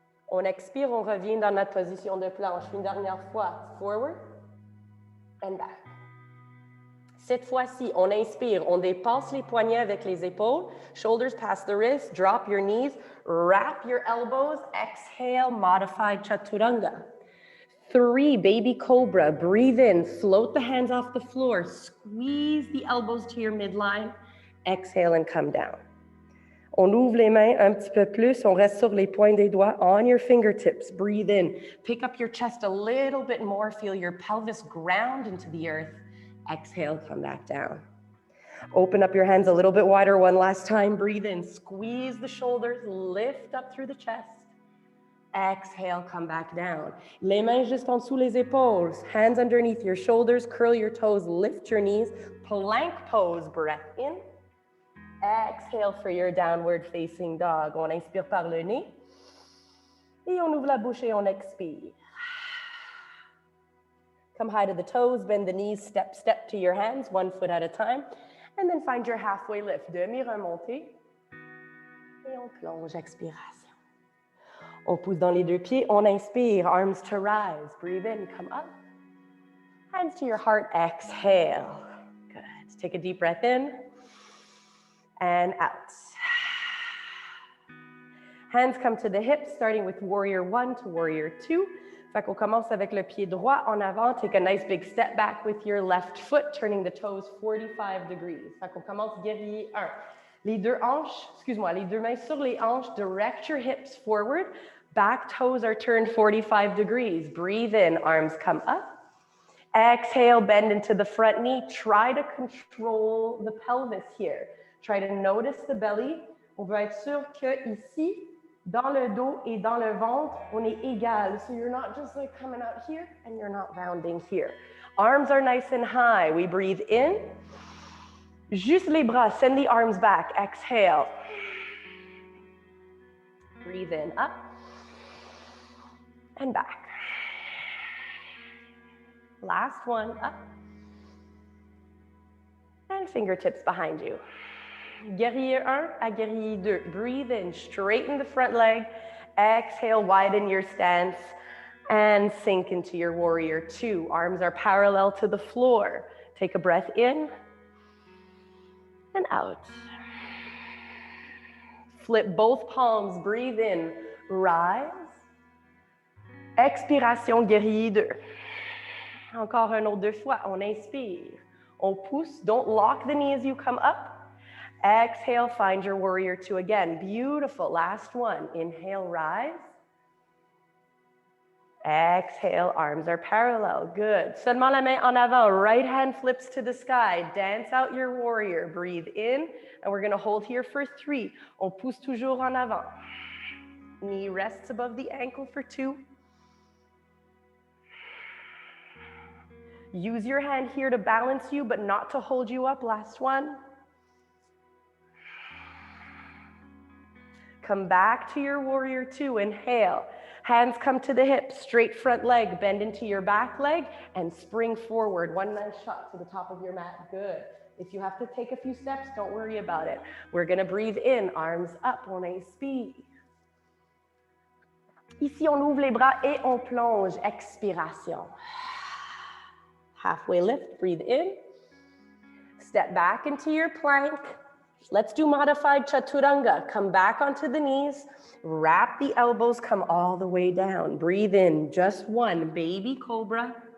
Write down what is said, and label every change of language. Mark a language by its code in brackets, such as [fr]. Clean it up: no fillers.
[fr] On expire, on revient dans notre position de planche. Une dernière fois. [en] Forward and back. [fr] Cette fois-ci, on inspire, on dépasse les poignets avec les épaules, [en] shoulders past the wrists, drop your knees, wrap your elbows, exhale, modified Chaturanga. 3, baby cobra, breathe in, float the hands off the floor, squeeze the elbows to your midline, exhale and come down. [fr] On ouvre les mains un petit peu plus, on reste sur les points des doigts, [en] on your fingertips, breathe in, pick up your chest a little bit more, feel your pelvis ground into the earth. Exhale, come back down. Open up your hands a little bit wider one last time. Breathe in, squeeze the shoulders, lift up through the chest. Exhale, come back down. [fr] Les mains juste en dessous les épaules. [en] Hands underneath your shoulders, curl your toes, lift your knees. Plank pose, breath in. Exhale for your downward facing dog. [fr] On inspire par le nez. Et on ouvre la bouche et on expire. [en] Come high to the toes, bend the knees, step to your hands, 1 foot at a time. And then find your halfway lift. [fr] Demi-remontée. Et on plonge, expiration. On pousse dans les 2 pieds, on inspire, [en] arms to rise. Breathe in, come up. Hands to your heart, exhale. Good. Take a deep breath in and out. Hands come to the hips, starting with warrior 1 to warrior 2. [fr] Fait qu'on commence avec le pied droit en avant. [en] Take a nice big step back with your left foot, turning the toes 45 degrees. [fr] Fait qu'on commence guerrier 1. Les deux hanches, excuse-moi, les deux mains sur les hanches, [en] direct your hips forward. Back toes are turned 45 degrees. Breathe in, arms come up. Exhale, bend into the front knee. Try to control the pelvis here. Try to notice the belly. [fr] On veut être sûr que ici, dans le dos et dans le ventre, on est égal. [en] So you're not just like coming out here and you're not rounding here. Arms are nice and high. We breathe in. [fr] Juste les bras. [en] Send the arms back. Exhale. Breathe in, up and back. Last one, up. And fingertips behind you. [fr] Guerrier 1 à guerrier 2. [en] Breathe in, straighten the front leg. Exhale, widen your stance. And sink into your warrior 2. Arms are parallel to the floor. Take a breath in and out. Flip both palms, breathe in, rise. [fr] Expiration, guerrier 2. Encore un autre 2 fois, on inspire. On pousse, [en] don't lock the knee as you come up. Exhale, find your warrior 2 again. Beautiful, last one. Inhale, rise. Exhale, arms are parallel, good. [fr] Seulement la main en avant, [en] right hand flips to the sky. Dance out your warrior, breathe in, and we're gonna hold here for 3. [fr] On pousse toujours en avant. [en] Knee rests above the ankle for 2. Use your hand here to balance you, but not to hold you up. Last one. Come back to your warrior 2. Inhale. Hands come to the hips. Straight front leg. Bend into your back leg and spring forward. One nice shot to the top of your mat. Good. If you have to take a few steps, don't worry about it. We're going to breathe in. Arms up. [fr] On inspire. Ici, on ouvre les bras et on plonge. Expiration. [en] Halfway lift, breathe in. Step back into your plank. Let's do modified Chaturanga. Come back onto the knees. Wrap the elbows, come all the way down. Breathe in, just one, baby cobra.